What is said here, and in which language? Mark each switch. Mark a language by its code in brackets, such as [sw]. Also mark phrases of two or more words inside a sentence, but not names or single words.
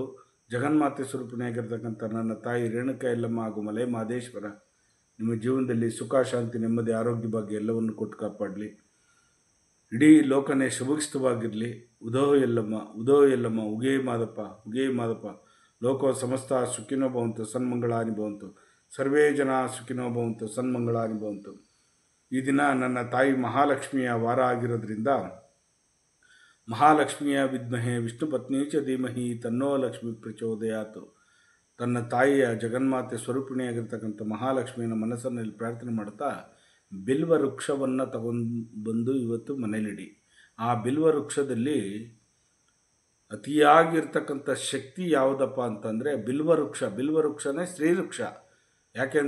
[kn] ಜಗನ್ಮಾತೆ ಸ್ವರೂಪಿಣಿಯಾಗಿರ್ತಕ್ಕಂಥ ನನ್ನ ತಾಯಿ ರೇಣುಕಾ ಯಲ್ಲಮ್ಮ ಹಾಗೂ ಮಲೆ ಮಹದೇಶ್ವರ ನಿಮ್ಮ ಜೀವನದಲ್ಲಿ ಸುಖ, ಶಾಂತಿ, ನೆಮ್ಮದಿ, ಆರೋಗ್ಯ, ಭಾಗ್ಯ ಎಲ್ಲವನ್ನು ಕೊಟ್ಟು ಕಾಪಾಡಲಿ. ಇಡೀ ಲೋಕನೇ ಶುಭಗಿಸ್ತವಾಗಿರಲಿ. ಉದೋ ಯಲ್ಲಮ್ಮ ಉಗೇ ಮಾದಪ್ಪ [sa] ಲೋಕೋ ಸಮಸ್ತ ಸುಖಿನೋ ಭವಂತು ಸನ್ಮಂಗಳಾನಿ ಭವಂತು. ಸರ್ವೇ ಜನ ಸುಖಿನೋ ಭವಂತು ಸನ್ಮಂಗಳಾನಿ ಭವಂತು. [kn] ಈ ದಿನ ನನ್ನ ತಾಯಿ ಮಹಾಲಕ್ಷ್ಮಿಯ ವಾರ ಆಗಿರೋದ್ರಿಂದ [sa] ಮಹಾಲಕ್ಷ್ಮಿಯ ವಿದ್ಮಹೆ ವಿಷ್ಣು ಪತ್ನಿ ಚ ಧೀಮಹಿ ತನ್ನೋ ಲಕ್ಷ್ಮಿ ಪ್ರಚೋದಯಾತು. [kn] ತನ್ನ ತಾಯಿಯ ಜಗನ್ಮಾತೆ ಸ್ವರೂಪಿಣಿಯಾಗಿರ್ತಕ್ಕಂಥ ಮಹಾಲಕ್ಷ್ಮಿಯನ್ನು ಮನಸ್ಸಿನಲ್ಲಿ ಪ್ರಾರ್ಥನೆ ಮಾಡ್ತಾ ಬಿಲ್ವ ವೃಕ್ಷವನ್ನು ಬಂದು ಇವತ್ತು ಮನೇಲಿಡಿ. ಆ ಬಿಲ್ವ ವೃಕ್ಷದಲ್ಲಿ ಅತಿಯಾಗಿರ್ತಕ್ಕಂಥ ಶಕ್ತಿ ಯಾವುದಪ್ಪ ಅಂತಂದರೆ ಬಿಲ್ವ ವೃಕ್ಷನೇ ಶ್ರೀವೃಕ್ಷ.